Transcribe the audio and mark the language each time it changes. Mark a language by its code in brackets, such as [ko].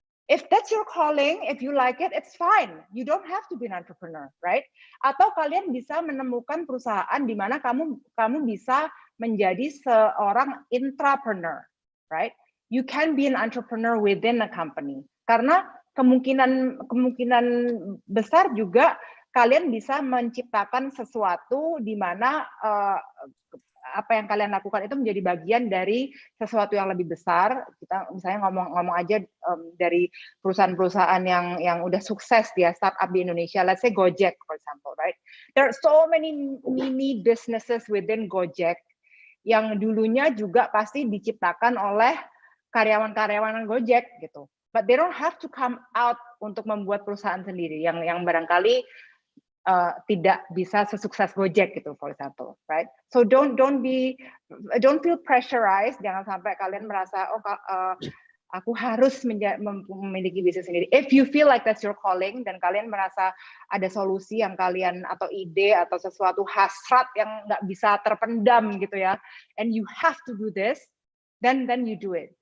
[en] If that's your calling, if you like it, it's fine. You don't have to be an entrepreneur, right? [id] Atau kalian bisa menemukan perusahaan di mana kamu bisa menjadi seorang intrapreneur, right? [en] You can be an entrepreneur within a company. [id] Karena kemungkinan besar juga kalian bisa menciptakan sesuatu di mana apa yang kalian lakukan itu menjadi bagian dari sesuatu yang lebih besar. Kita misalnya ngomong aja dari perusahaan-perusahaan yang udah sukses dia startup di Indonesia, [en] let's say [id] Gojek [en] for example, right? There are so many mini businesses within [id] Gojek yang dulunya juga pasti diciptakan oleh karyawan-karyawan Gojek gitu. [en] But they don't have to come out [id] untuk membuat perusahaan sendiri yang barangkali tidak bisa sesukses Gojek gitu, [en] for example, right? So don't feel pressurized. [id] Jangan sampai kalian merasa aku harus memiliki bisnis sendiri. [en] If you feel like that's your calling [id] dan kalian merasa ada solusi yang kalian atau ide atau sesuatu hasrat yang nggak bisa terpendam gitu ya, [en] and you have to do this, then you do it.